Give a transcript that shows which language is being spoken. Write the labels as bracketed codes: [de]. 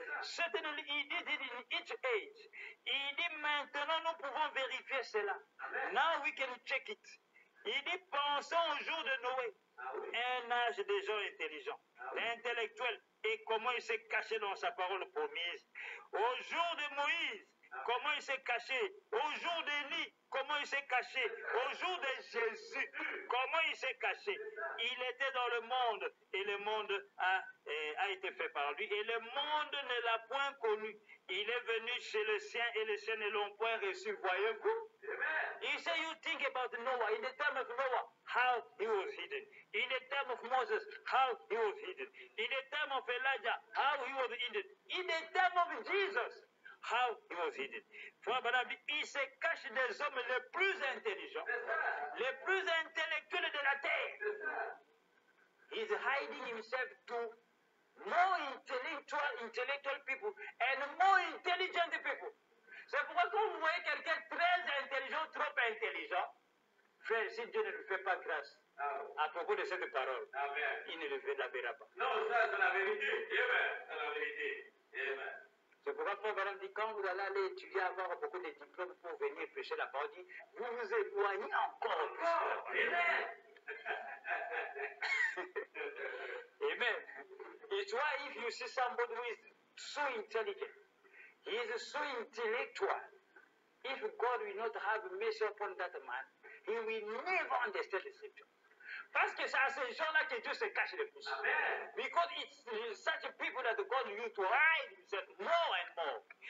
[en] Certainly, he did it in each age. [fr] Il dit, maintenant, nous pouvons vérifier cela. Amen. [en] Now we can check it. [fr] Il dit, pensons au jour de Noé. Un âge des gens intelligents, l'intellectuel, et comment il s'est caché dans sa parole promise. Au jour de Moïse, comment il s'est caché. Au jour d'Élie, comment il s'est caché. Au jour de Jésus, comment il s'est caché. Il était dans le monde, et le monde a été fait par lui, et le monde ne l'a point connu. Il est venu chez le sien, et les siens ne l'ont point reçu. Voyez-vous? [en] He said, you think about Noah, in the time of Noah, how he was hidden. In the time of Moses, how he was hidden. In the time of Elijah, how he was hidden. In the time of Jesus, how he was hidden. [fr] Frère Branham dit, il se cache des hommes les plus intelligents, les plus intellectuels de la terre. [en] He's hiding himself to more intellectual people and more intelligent people. [fr] C'est pourquoi quand vous voyez quelqu'un très intelligent, trop intelligent, frère, si Dieu ne lui fait pas grâce à propos de cette parole, amen, il ne le verra pas. Non, ça c'est la vérité. Amen. C'est la vérité. Amen. C'est pourquoi Frère Branham dit, quand vous allez aller étudier, avoir beaucoup de diplômes pour venir prêcher la parole, vous vous éloignez encore plus de la parole. Amen. [en] It's why if you see somebody who is so intelligent, he is so intellectual, if God will not have mercy upon that man, he will never understand the scripture. [fr] Parce que c'est à ces gens-là que Dieu se cache le plus. Amen. [en] Because it's such people that God used to hide himself more and more.